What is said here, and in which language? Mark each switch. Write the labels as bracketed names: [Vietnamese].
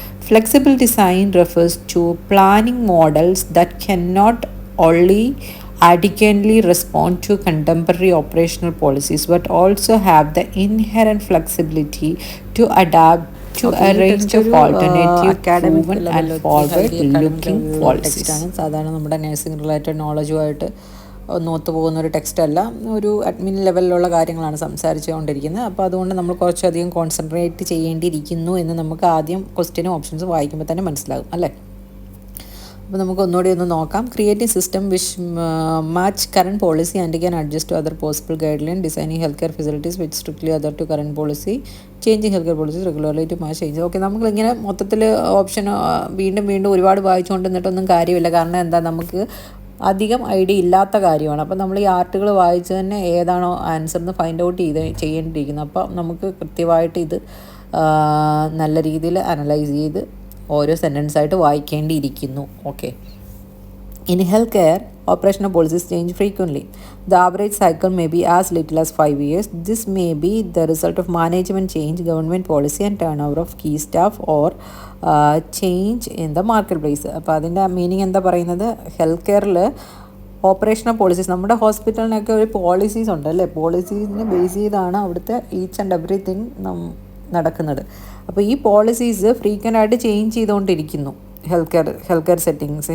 [English] Flexible design refers to planning models that cannot only adequately respond to contemporary operational policies but also have the inherent flexibility to adapt to a range of alternative proven and forward looking policies. [Malayalam] സാധാരണ നമ്മുടെ nursing related നോളജുമായിട്ട് ഒത്തു പോകുന്ന ഒരു text അല്ല, ഒരു admin ലെവലിലുള്ള കാര്യങ്ങളാണ് സംസാരിച്ചുകൊണ്ടിരിക്കുന്നത്. അപ്പോൾ അതുകൊണ്ട് നമ്മൾ കുറച്ചധികം കോൺസെൻട്രേറ്റ് ചെയ്യേണ്ടിയിരിക്കുന്നു എന്ന് നമുക്ക് ആദ്യം ക്വസ്റ്റ്യനും ഓപ്ഷൻസ് വായിക്കുമ്പോൾ തന്നെ മനസ്സിലാകും അല്ലേ. അപ്പോൾ നമുക്ക് ഒന്നുകൂടി ഒന്ന് നോക്കാം. [English] Creating system which match current policy and can adjust to other possible guideline, designing health care facilities which strictly adhere to current policy, changing health care policies regularly to match change. [Malayalam] Okay, നമ്മളിങ്ങനെ മൊത്തത്തിൽ option വീണ്ടും ഒരുപാട് വായിച്ചുകൊണ്ട് നിന്നിട്ടൊന്നും കാര്യമില്ല. കാരണം എന്താ, നമുക്ക് അധികം idea ഇല്ലാത്ത കാര്യമാണ്. അപ്പോൾ നമ്മൾ ഈ ആർട്ടുകൾ വായിച്ച് തന്നെ ഏതാണോ ആൻസർ എന്ന് ഫൈൻഡ് ഔട്ട് ചെയ്യേണ്ടിയിരിക്കുന്നത്. അപ്പോൾ നമുക്ക് കൃത്യമായിട്ട് ഇത് നല്ല രീതിയിൽ അനലൈസ് ചെയ്ത് ഓരോ സെൻറ്റൻസായിട്ട് വായിക്കേണ്ടിയിരിക്കുന്നു. Okay. [English] In healthcare, operational policies change frequently. The average cycle may be as little as 5 years. This may be the result of management change, government policy, and turnover of key staff or change in the marketplace. [Malayalam] അപ്പോൾ അതിൻ്റെ meaning എന്താ പറയുന്നത്, health കെയറിൽ operational policies, നമ്മുടെ ഹോസ്പിറ്റലിനൊക്കെ ഒരു policies ഉണ്ട് അല്ലേ, പോളിസീസിനെ base ചെയ്താണ് അവിടുത്തെ [English] each and everything [Malayalam] നടക്കുന്നത്. അപ്പോൾ ഈ പോളിസീസ് ഫ്രീക്വൻ്റ് ആയിട്ട് ചേഞ്ച് ചെയ്തുകൊണ്ടിരിക്കുന്നു ഹെൽത്ത് കെയർ സെറ്റിങ്സ്.